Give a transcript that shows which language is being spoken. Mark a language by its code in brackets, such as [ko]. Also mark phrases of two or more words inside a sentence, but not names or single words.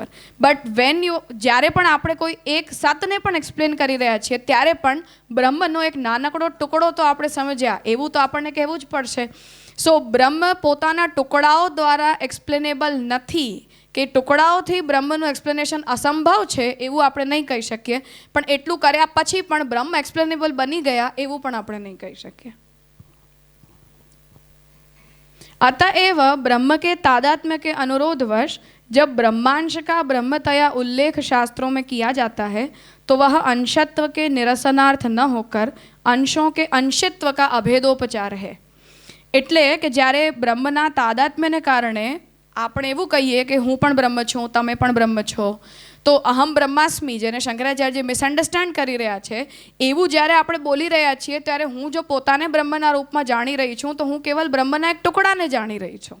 [gu] બટ જ્યારે પણ આપણે કોઈ એક સતને પણ એક્સપ્લેન કરી રહ્યા છીએ ત્યારે પણ બ્રહ્મનો એક નાનકડો ટુકડો તો આપણે સમજ્યા એવું તો આપણને કહેવું જ પડશે. સો બ્રહ્મ પોતાના ટુકડાઓ દ્વારા એક્સપ્લેનેબલ નથી કે ટુકડાઓથી બ્રહ્મનું એક્સપ્લેનેશન અસંભવ છે એવું આપણે નહીં કહી શકીએ, પણ એટલું કર્યા પછી પણ બ્રહ્મ એક્સપ્લેનેબલ બની ગયા એવું પણ આપણે નહીં કહી શકીએ. [hi] अतएव ब्रह्म के तादात्म्य के अनुरोधवश जब ब्रह्मांश का ब्रह्मतया उल्लेख शास्त्रों में किया जाता है तो वह अंशत्व के निरसनार्थ न होकर अंशों के अंशित्व का अभेदोपचार है. [gu] એટલે કે જ્યારે બ્રહ્મના તાદાત્મ્યને કારણે આપણે એવું કહીએ કે હું પણ બ્રહ્મ છું, તમે પણ બ્રહ્મ છો, તો [sa] અહમ બ્રહ્માસ્મિ [gu] જેને શંકરાચાર્ય મિસઅન્ડરસ્ટેન્ડ કરી રહ્યા છે એવું જ્યારે આપણે બોલી રહ્યા છીએ ત્યારે હું જો પોતાને બ્રહ્મના રૂપમાં જાણી રહી છું તો હું કેવલ બ્રહ્મના એક ટુકડાને જાણી રહી છું.